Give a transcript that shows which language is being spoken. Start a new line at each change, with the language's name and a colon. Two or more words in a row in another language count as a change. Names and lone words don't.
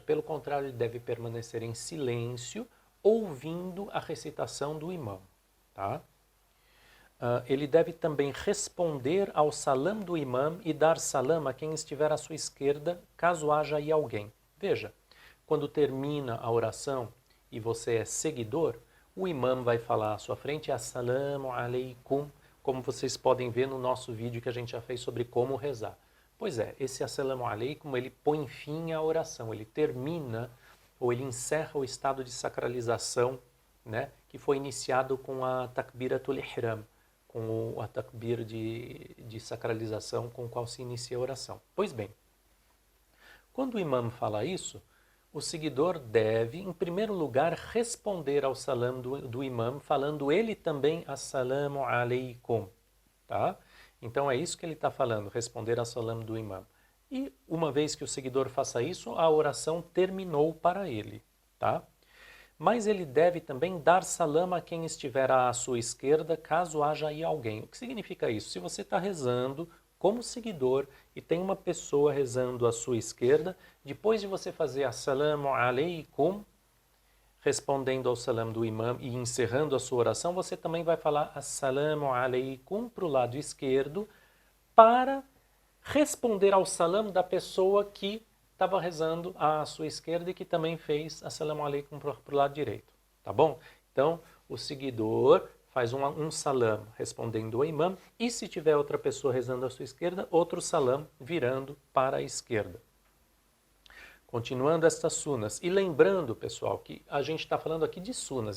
Portuguese: Pelo contrário, ele deve permanecer em silêncio, ouvindo a recitação do imam, tá? Ele deve também responder ao salam do imam e dar salam a quem estiver à sua esquerda, caso haja aí alguém. Veja, quando termina a oração e você é seguidor, o imam vai falar à sua frente:
Arabic: السلام عليكم,
Portuguese: como vocês podem ver no nosso vídeo que a gente já fez sobre como rezar. Pois é, esse
Arabic: السلام عليكم,
Portuguese: ele põe fim à oração, ele termina ou ele encerra o estado de sacralização, né, que foi iniciado com a
Arabic: تكبيرة الإحرام,
Portuguese: com a takbir de sacralização com o qual se inicia a oração. Pois bem, quando o imam fala isso, o seguidor deve, em primeiro lugar, responder ao salam do imam, falando ele também
Arabic: السلام عليكم,
Portuguese: tá? Então é isso que ele está falando, responder ao salam do imam. E uma vez que o seguidor faça isso, a oração terminou para ele, tá? Mas ele deve também dar salam a quem estiver à sua esquerda, caso haja aí alguém. O que significa isso? Se você está rezando como seguidor e tem uma pessoa rezando à sua esquerda, depois de você fazer
Arabic: السلام عليكم,
Portuguese: respondendo ao salam do imam e encerrando a sua oração, você também vai falar
Arabic: السلام عليكم
Portuguese: para o lado esquerdo para responder ao salam da pessoa que estava rezando à sua esquerda e que também fez
Arabic: السلام عليكم
Portuguese: para o lado direito, tá bom? Então, o seguidor faz um salam respondendo ao imam e se tiver outra pessoa rezando à sua esquerda, outro salam virando para a esquerda. Continuando estas sunas. E lembrando, pessoal, que a gente está falando aqui de sunas.